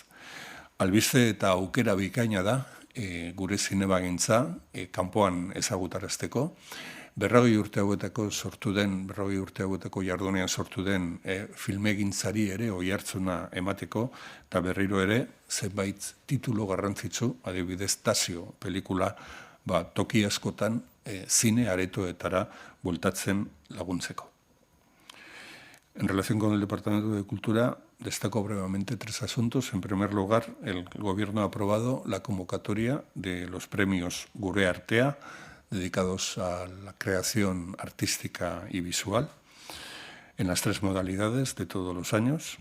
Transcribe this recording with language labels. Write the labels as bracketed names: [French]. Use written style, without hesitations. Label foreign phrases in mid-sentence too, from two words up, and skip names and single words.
[Basque] Albiste eta aukera bikaina da, gure zinebagintza kanpoan ezagutarazteko, 40 urte hauetako jardunean sortu den filmegintzari ere oihartzuna emateko, eta berriro ere zenbait titulo garrantzitsu, adibidez Tasio pelikula, toki askotan zine aretoetara bueltatzen laguntzeko. [Spanish] En relación con el Departamento de Cultura, destaco brevemente 3 asuntos. En primer lugar, el Gobierno ha aprobado la convocatoria de los premios Gure Artea, dedicados a la creación artística y visual, en las 3 modalidades de todos los años.